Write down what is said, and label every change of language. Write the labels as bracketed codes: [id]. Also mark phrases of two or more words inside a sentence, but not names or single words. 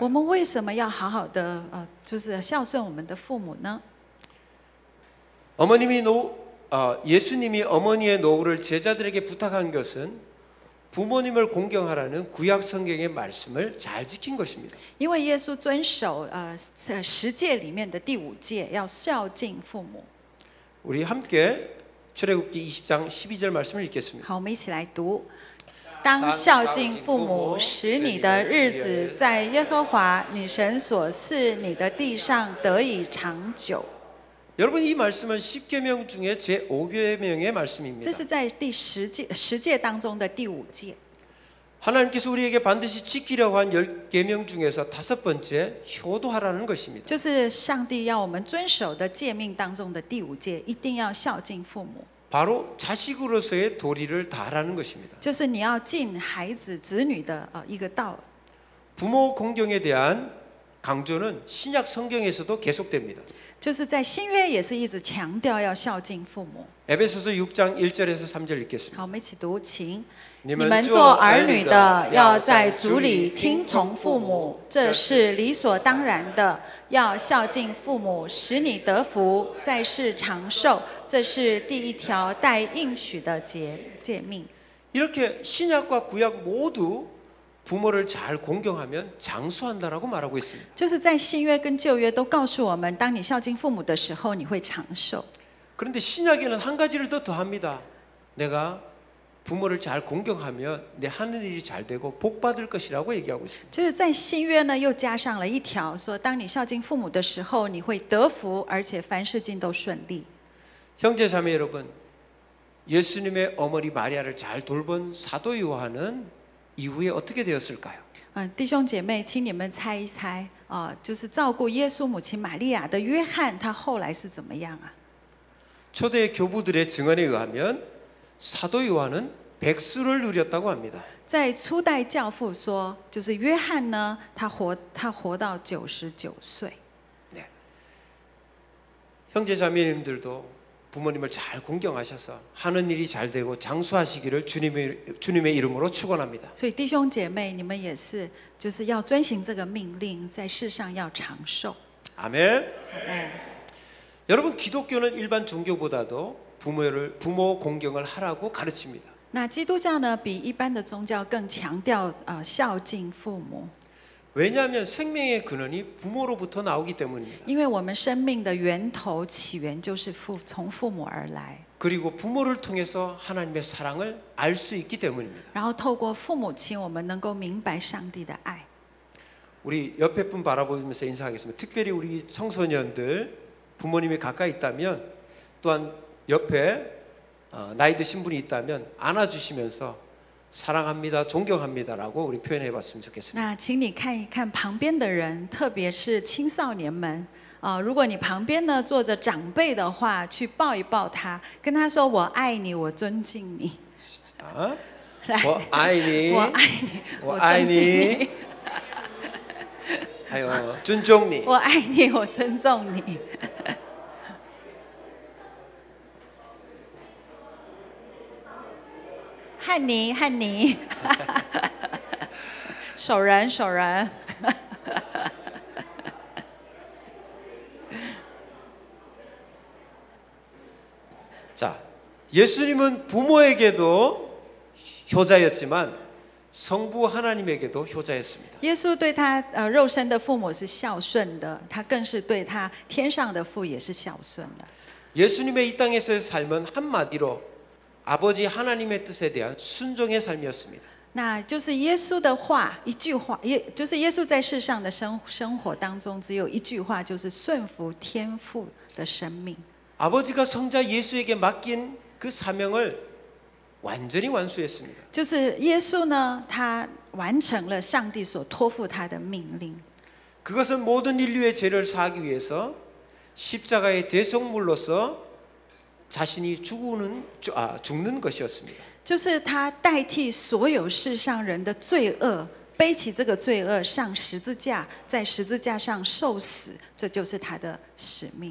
[zh] 我们为什么要好好的就是孝顺我们的父母呢？ [ko] 예수님이 어머니의 노후를 제자들에게 부탁한 것은 부모님을 공경하라는 구약 성경의 말씀을 잘 지킨 것입니다. [zh] 因为耶稣遵守十诫里面的第5诫，要孝敬父母。 [ko] 우리 함께 출애굽기 20장 12절 말씀을 읽겠습니다. [zh] 好，我们一起来读。当孝敬父母，使你的日子在耶和华你神所赐你的地上得以长久。 [ko] 여러분 이 말씀은 10계명 중에 제 5계명의 말씀입니다. [zh] 这是在第十诫当中的第5诫。 [ko] 하나님께서 우리에게 반드시 지키려고 한 10계명 중에서 5번째 효도하라는 것입니다. [zh] 就是上帝要我们遵守的诫命当中的第5诫，一定要孝敬父母。 [ko] 바로 자식으로서의 도리를 다하라는 것입니다. [zh] 就是你要尽孩子子女的一个道。 [ko] 부모 공경에 대한 강조는 신약 성경에서도 계속됩니다. [zh] 就是在新约也是一直强调要孝敬父母。 [ko] 에베소서 6장 1절에서 3절 읽겠습니다. [zh] 好，我们一起读，请。你们做儿女的，要在主里听从父母，这是理所当然的。要孝敬父母，使你得福，在世长寿，这是第一条带应许的诫命。 [ko] 이렇게 신약과 구약 모두 부모를 잘 공경하면 장수한다라고 말하고 있습니다. [zh] 就是在新约跟旧约都告诉我们，当你孝敬父母的时候，你会长寿。 [ko] 그런데 신약에는 한 가지를 더 더합니다. 내가 부모를 잘 공경하면 내 하는 일이 잘 되고 복 받을 것이라고 얘기하고 있습니다. [zh] 就是在新约呢，又加上了一条，说当你孝敬父母的时候，你会得福，而且凡事尽都顺利。 [ko] 형제자매 여러분, 예수님의 어머니 마리아를 잘 돌본 사도 요한은 이후에 어떻게 되었을까요? [zh] 弟兄姐妹，请你们猜一猜，就是照顾耶稣母亲玛利亚的约翰，他后来是怎么样啊？ [ko] 초대 교부들의 증언에 의하면 사도 요한은 백수를 누렸다고 합니다. [zh] 在初代教父说，就是约翰呢，他活到99岁。 [ko] 네. 형제자매님들도 부모님을 잘 공경하셔서 하는 일이 잘 되고 장수하시기를 주님의 이름으로 축원합니다. [zh] 所以弟兄姐妹，你们也是，就是要遵行这个命令，在世上要长寿。 [ko] 아멘. 네. 여러분 기독교는 일반 종교보다도 부모 공경을 하라고 가르칩니다. [zh] 那基督教呢，比一般的宗教更强调孝敬父母。 [ko] 왜냐하면 생명의 근원이 부모로부터 나오기 때문입니다. [zh] 因为我们生命的源头起源就是从父母而来， [ko] 그리고 부모를 통해서 하나님의 사랑을 알 수 있기 때문입니다. [zh] 然后透过父母亲，我们能够明白上帝的爱。 [ko] 우리 옆에 분 바라보면서 인사하겠습니다. 특별히 우리 청소년들 부모님이 가까이 있다면 또한 옆에 나이 드신 분이 있다면 안아주시면서 사랑합니다, 존경합니다라고 우리 표현해봤으면 좋겠습니다. [zh] 那请你看一看旁边的人，特别是青少年们。如果你旁边呢坐着长辈的话，去抱一抱他，跟他说：“我爱你，我尊敬你。” 我爱你，我爱你，我爱你。 还有尊重你。我爱你，我尊重你。汉尼，汉尼，手人，手人。 [ko] 자, 예수님은 부모에게도 효자였지만 성부 하나님에게도 효자였습니다. [zh] 耶稣对他肉身的父母是孝顺的，他更是对他天上的父也是孝顺的。 [ko] 예수님의 이 땅에서의 삶은 한마디로 아버지 하나님의 뜻에 대한 순종의 삶이었습니다. [zh] 那就是耶稣的话，一句话，就是耶稣在世上的生活当中，只有一句话，就是顺服天父的生命。 [ko] 아버지가 성자 예수에게 맡긴 그 사명을 완전히 완수했습니다. [zh] 就是耶稣呢，他完成了上帝所托付他的命令。 [ko] 그것은 모든 인류의 죄를 사하기 위해서 십자가의 대속물로서 자신이 죽는 것이었습니다. [zh] 就是他代替所有世上人的罪恶，背起这个罪恶上十字架，在十字架上受死，这就是他的使命。